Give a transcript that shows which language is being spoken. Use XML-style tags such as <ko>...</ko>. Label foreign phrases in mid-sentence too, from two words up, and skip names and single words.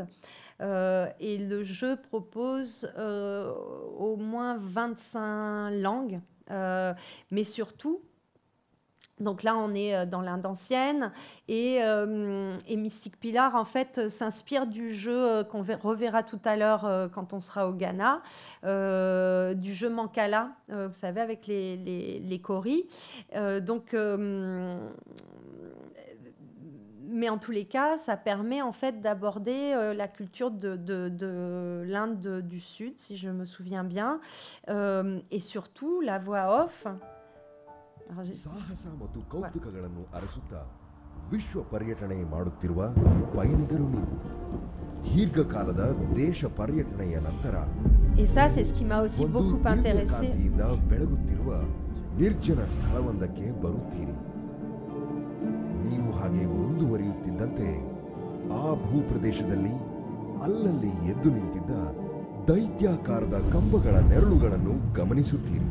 <fr>Et le jeu propose au moins 25 langues, mais surtout, donc là, on est dans l'Inde ancienne et Mystic Pillar, en fait, s'inspire du jeu qu'on reverra tout à l'heure quand on sera au Ghana, du jeu Mancala, vous savez, avec les coris. Mais en tous les cas, ça permet en fait d'aborder la culture de l'Inde du Sud, si je me souviens bien, et surtout la voix off.</fr> <kn>ಸಾಹಸ ಮತ್ತು ಕೌತುಕಗಳನ್ನು ಅರಸುತ್ತಾ ವಿಶ್ವ ಪರ್ಯಟನೆ ಮಾಡುತ್ತಿರುವ ಪಯಣಿಗರು ನೀವು. ದೀರ್ಘಕಾಲದ ದೇಶ ಪರ್ಯಟನೆಯ ನಂತರ</kn> <fr>Et ça, c'est ce qui m'a aussi beaucoup intéressé.</fr> <kn>ಬೆಳಗುತ್ತಿರುವ ನಿರ್ಜನ ಸ್ಥಳವೊಂದಕ್ಕೆ ಬರುತ್ತೀರಿ. ನೀವು ಹಾಗೆ ಮುಂದುವರಿಯುತ್ತಿದ್ದಂತೆ ಆ ಭೂಪ್ರದೇಶದಲ್ಲಿ ಅಲ್ಲಲ್ಲಿ ಎದ್ದು ನಿಂತಿದ್ದ ದೈತ್ಯಾಕಾರದ ಕಂಬಗಳ ನೆರಳುಗಳನ್ನು ಗಮನಿಸುತ್ತೀರಿ.</kn>